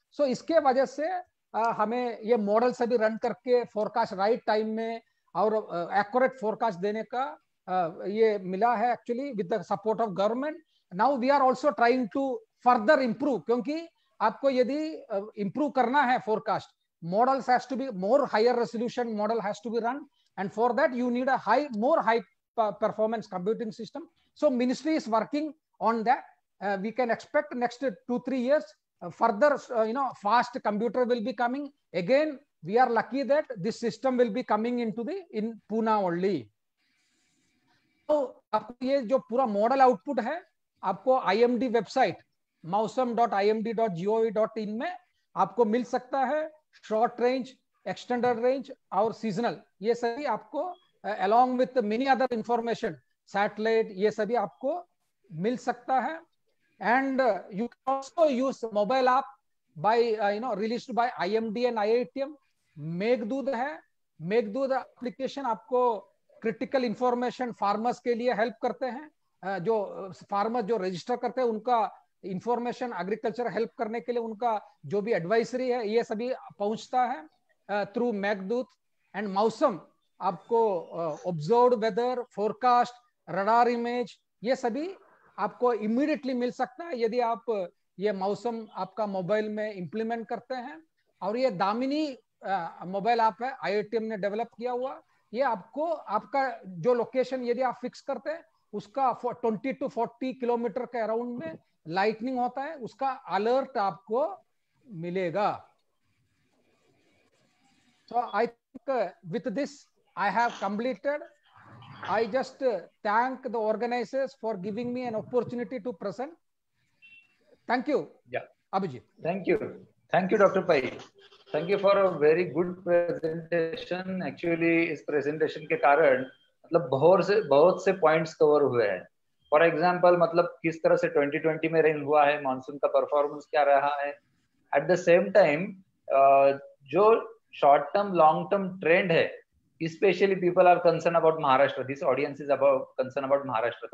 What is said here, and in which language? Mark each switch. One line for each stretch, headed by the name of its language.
Hindi: सो इसके वजह से हमें ये मॉडल सभी रन करके फोरकास्ट राइट टाइम में और एक्यूरेट फोरकास्ट देने का ये मिला है actually with the support of government.
English: now we are also trying to further improve,
Hindi: क्योंकि आपको यदि इंप्रूव करना है forecast,
English: Models has to be more higher resolution model has to be run, and for that you need a more high performance computing system. So ministry is working on that. We can expect next 2-3 years further fast computer will be coming. Again we are lucky that this system will be coming in Pune only.
Hindi: तो आपको ये जो पूरा model output है आपको IMD website mausam.imd.gov.in में आपको मिल सकता है। शॉर्ट रेंज, एक्सटेंडेड रेंज और सीजनल, ये सभी आपको
English: along with many other information,
Hindi: satellite, ये सभी आपको मिल सकता है।
English: and you can also use mobile app by released by IMD and IITM.
Hindi: Meghdoot है, मेघदूत एप्लीकेशन आपको क्रिटिकल इंफॉर्मेशन फार्मर्स के लिए हेल्प करते हैं। जो फार्मर जो रजिस्टर करते हैं उनका इंफॉर्मेशन एग्रीकल्चर हेल्प करने के लिए उनका जो भी एडवाइजरी है ये सभी पहुंचता है थ्रू मेघदूत। एंड मौसम आपको observed weather, forecast, radar image, ये सभी आपको इमीडिएटली मिल सकता है यदि आप ये मौसम आपका मोबाइल में इंप्लीमेंट करते हैं। और ये दामिनी मोबाइल ऐप है, IITM ने डेवलप किया हुआ। ये आपको आपका जो लोकेशन यदि आप फिक्स करते हैं उसका 20 to 40 किलोमीटर के अराउंड में लाइटनिंग होता है, उसका अलर्ट आपको मिलेगा।
English: So I think with this I have completed. I just thank the organizers for giving me an opportunity to present. Thank you. Yeah. Abhijit. Thank you. Thank you, Dr. Pai. Thank you for a very good presentation. Actually
Hindi: इस presentation के कारण मतलब बहुत से points cover हुए हैं। For example मतलब किस तरह से 2020 में रेन हुआ है, मानसून का परफॉर्मेंस क्या रहा है।
English: At the same time जो short term long term trend है, specially people are concern about Maharashtra, this audience is about concern about Maharashtra.